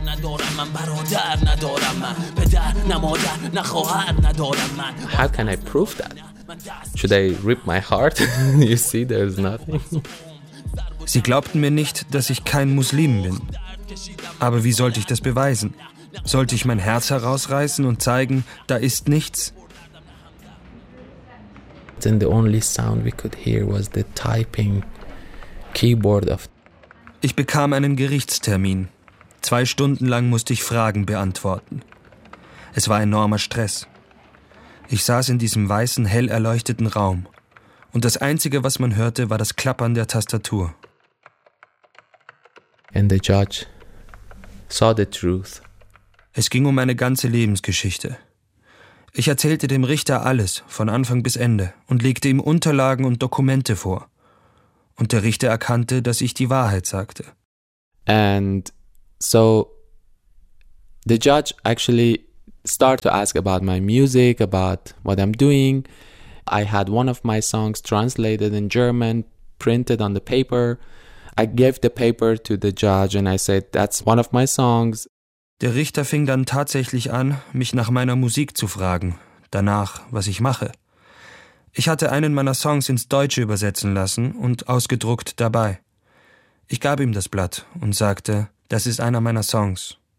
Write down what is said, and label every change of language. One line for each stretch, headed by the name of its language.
English: How can I prove that? Should I rip my heart? You see, there's nothing.
German: Sie glaubten mir nicht, dass ich kein Muslim bin. Aber wie sollte ich das beweisen? Sollte ich mein Herz herausreißen und zeigen, da ist nichts?
English: Then the only sound we could hear was the typing keyboard of.
German: Ich bekam einen Gerichtstermin. 2 Stunden lang musste ich Fragen beantworten. Es war enormer Stress. Ich saß in diesem weißen, hell erleuchteten Raum. Und das Einzige, was man hörte, war das Klappern der Tastatur.
English: And the judge saw the truth.
German: Es ging um meine ganze Lebensgeschichte. Ich erzählte dem Richter alles, von Anfang bis Ende, und legte ihm Unterlagen und Dokumente vor. Und der Richter erkannte, dass ich die Wahrheit sagte.
English: And so the judge actually started to ask about my music, about what I'm doing. I had one of my songs translated in German, printed on the paper. I gave the paper to the judge and I said, that's one of my songs.
German: Der Richter fing dann tatsächlich an, mich nach meiner Musik zu fragen, danach, was ich mache. Ich hatte einen meiner Songs ins Deutsche übersetzen lassen und ausgedruckt dabei. Ich gab ihm das Blatt und sagte, das ist einer meiner Songs.